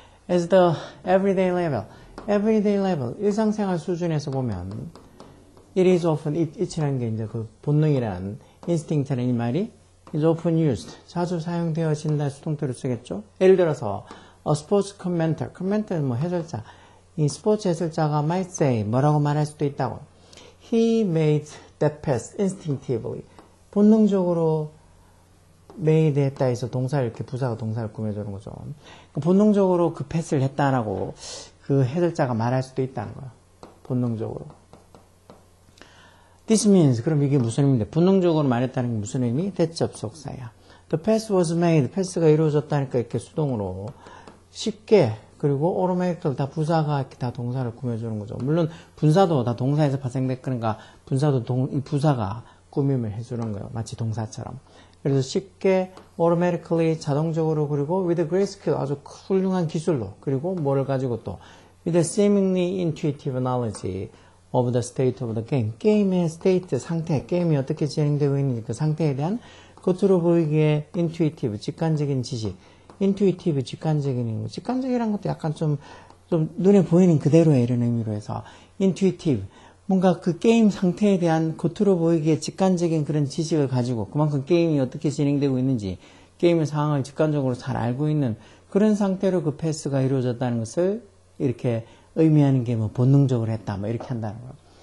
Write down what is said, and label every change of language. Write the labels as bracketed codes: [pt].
[en] As the everyday level, [ko] 일상생활 수준에서 보면, [en] it is often, [ko] it이라는 게 이제 그 본능이라는, instinct라는 이 말이 [en] is often used, [ko] 자주 사용되어진다 수동태로 쓰겠죠. 예를 들어서, a sports commentator는 뭐 해설자, 이 스포츠 해설자가 [en] might say, [ko] 뭐라고 말할 수도 있다고. [en] He made that pass instinctively. [ko] 본능적으로 made 했다 해서 동사를 이렇게 부사가 동사를 꾸며주는 거죠. 본능적으로 그 패스를 했다라고 그 해설자가 말할 수도 있다는 거예요. 본능적으로. [en] This means, [ko] 그럼 이게 무슨 의미인데? 본능적으로 말했다는 게 무슨 의미? 대접속사야. [en] The pass was made, [ko] 패스가 이루어졌다니까 이렇게 수동으로 쉽게, 그리고 automatically 다 부사가 이렇게 다 동사를 꾸며주는 거죠. 물론 분사도 다 동사에서 발생됐으니까 분사도 이 부사가 꾸밈을 해주는 거예요. 마치 동사처럼. 그래서 쉽게, [en] automatically, [ko] 자동적으로, 그리고 with great skill, 아주 훌륭한 기술로, 그리고 뭐를 가지고 또 [en] with a seemingly intuitive knowledge of the state of the game. [ko] 게임의 state, 상태, 게임이 어떻게 진행되고 있는지 그 상태에 대한 겉으로 보이기에 intuitive, 직관적인 지식. intuitive, 직관적이라는 것도 약간 좀 눈에 보이는 그대로의 이런 의미로 해서 intuitive, 뭔가 그 게임 상태에 대한 겉으로 보이기에 직관적인 그런 지식을 가지고 그만큼 게임이 어떻게 진행되고 있는지 게임의 상황을 직관적으로 잘 알고 있는 그런 상태로 그 패스가 이루어졌다는 것을 이렇게 의미하는 게 뭐 본능적으로 했다 뭐 이렇게 한다는 거예요.